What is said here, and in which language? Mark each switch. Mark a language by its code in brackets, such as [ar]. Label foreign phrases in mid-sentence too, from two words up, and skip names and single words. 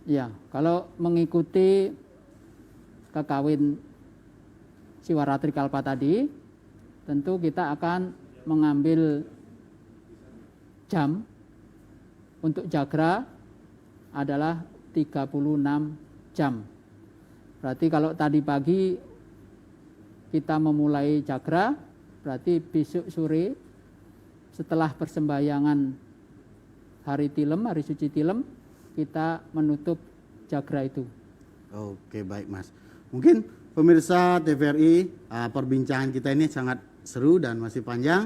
[id] Ya, kalau mengikuti kekawin Siwaratri Kalpa tadi, tentu kita akan mengambil jam untuk jagra adalah 36 jam. Berarti kalau tadi pagi kita memulai jagra, berarti besok sore setelah persembahyangan hari tilem, hari suci tilem, kita menutup jagra itu. Oke, baik Mas. Mungkin pemirsa TVRI, perbincangan kita ini sangat seru dan masih panjang.